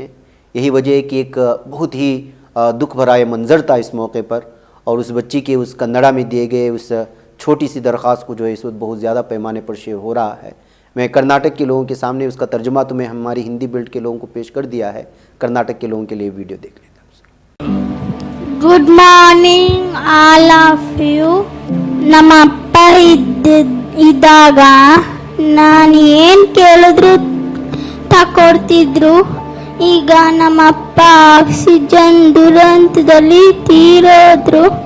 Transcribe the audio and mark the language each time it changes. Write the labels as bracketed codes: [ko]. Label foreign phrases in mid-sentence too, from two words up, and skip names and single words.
[ur] یہی وجہ ہے کہ ایک بہت ہی دکھ بھرا منظر تھا اس موقع پر، اور اس بچی کے اس کنڈا میں دیے گئے اس چھوٹی سی درخواست کو جو ہے اس وقت بہت زیادہ پیمانے پر شیئر ہو رہا ہے. میں کرناٹک کے لوگوں کے سامنے اس کا ترجمہ تو میں ہماری ہندی بیلٹ کے لوگوں کو پیش کر دیا ہے. کرناٹک کے لوگوں کے لیے ویڈیو دیکھ لیتا ہوں. [en] good morning all of you. [kn] ನಮ್ಮ ಅಪ್ಪ ಇದ್ದಾಗ ನಾನು ಏನು ಕೇಳಿದ್ರು ತಕೊಡ್ತಿದ್ರು. ಈಗ ನಮ್ಮ ಅಪ್ಪ ಆಕ್ಸಿಜನ್ ದುರಂತದಲ್ಲಿ ತೀರೋದ್ರು.